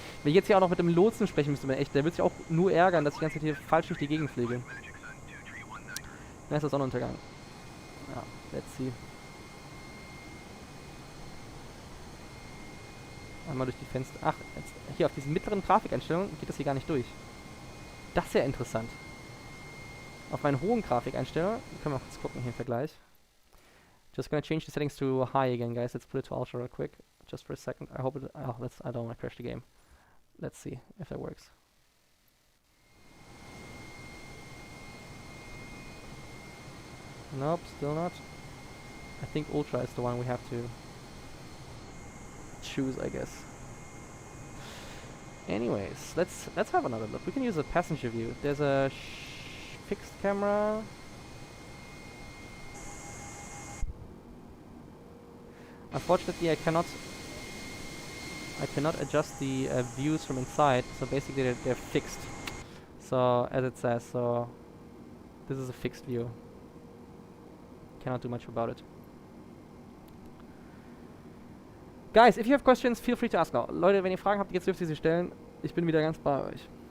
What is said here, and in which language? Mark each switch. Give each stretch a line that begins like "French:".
German: Wenn ich jetzt hier auch noch mit dem Lotsen sprechen müsste, echt, der wird sich auch nur ärgern, dass ich die ganze Zeit hier falsch durch die Gegend fliege. Da ist der Sonnenuntergang. Ja,
English: let's see.
German: Einmal durch die Fenster. Ach, jetzt, hier auf diesen mittleren Grafikeinstellungen geht das hier gar nicht durch. Das ist ja interessant. Auf meinen hohen Grafikeinstellungen, können wir mal kurz gucken hier im Vergleich.
English: Just gonna change the settings to high again, guys. Let's put it to ultra real quick, just for a second. I hope it. Oh, I don't want to crash the game. Let's see if that works. Nope, still not. I think ultra is the one we have to choose, I guess. Anyways, let's have another look. We can use a passenger view. There's a fixed camera. Unfortunately, I cannot adjust the views from inside. So basically, they're fixed. So as it says, so this is a fixed view. Cannot do much about it. Guys, if you have questions, feel free to ask now.
German: Leute, wenn ihr Fragen habt, jetzt dürft ihr sie stellen. Ich bin wieder ganz bei euch.